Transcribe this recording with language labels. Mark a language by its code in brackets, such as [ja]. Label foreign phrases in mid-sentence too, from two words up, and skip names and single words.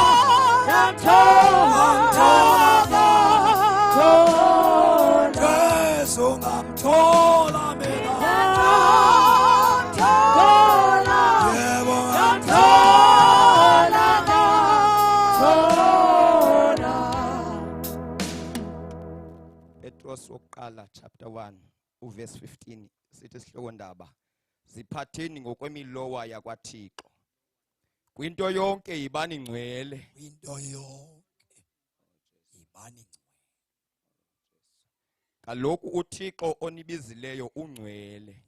[xh] Jesu ngamthola mina. Yebo ngamthola. Petros wokuqala chapter 1 uverse 15 sithi sihloko ndaba ziphatheni ngokwemilowa yakwaThixo. Kwinto yonke yibani ngcwele. Kwinto yonke yibani ngcwele. Kaloku uThixo onibizileyo ungcwele.